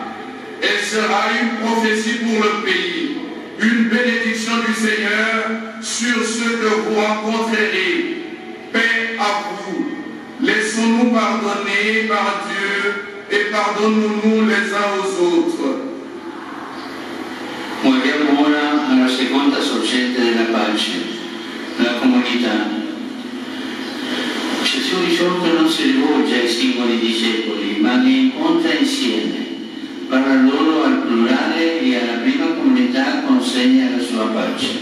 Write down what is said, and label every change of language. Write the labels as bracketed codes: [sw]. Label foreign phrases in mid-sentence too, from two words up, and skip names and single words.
[fr] Elle sera une prophétie pour le pays, une bénédiction du Seigneur sur ceux que vous rencontrerez. Paix à vous. Laissons-nous pardonner par Dieu et pardonnons-nous les uns aux autres. [it] Muoviamo ora alla seconda sorgente della pace, la comunità. Gesù risorto non si rivolge ai singoli discepoli, ma li incontra insieme. Parla loro al plurale e alla prima comunità consegna la sua pace.